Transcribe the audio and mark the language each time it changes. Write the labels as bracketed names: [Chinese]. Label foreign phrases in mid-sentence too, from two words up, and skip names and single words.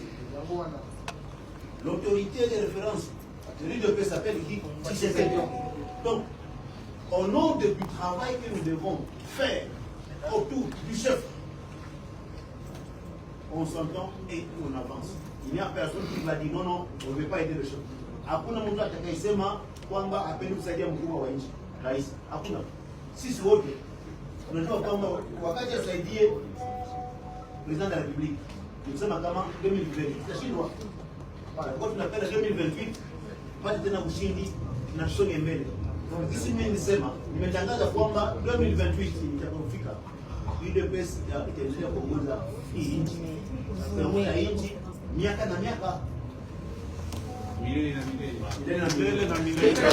[French] L'autorité de référence de l'UDPS s'appelle Tshisekedi. Donc, au nom du travail que nous devons faire autour du chef, on s'entend et on avance. Il n'y a personne qui va dire non, non, on ne veut pas aider le chef. [Swahili] Hakuna mtu atakayesema kwamba apende kusaidia mkubwa wa nchi rais. Hakuna. Sisi wote unajua kwamba wakati asaidie [French] president de la République [Swahili] kusema kama 2020 tutashindwa. Kwa tunapenda 2028 pale tena ushindi na tusonge mbele. Sisi mimi nisema nimetangaza kwamba 2028 itakapofika UDPS itaendelea kuongoza hii nchi. Kuongoza nchi miaka na miaka. Milele na milele. Milele na milele.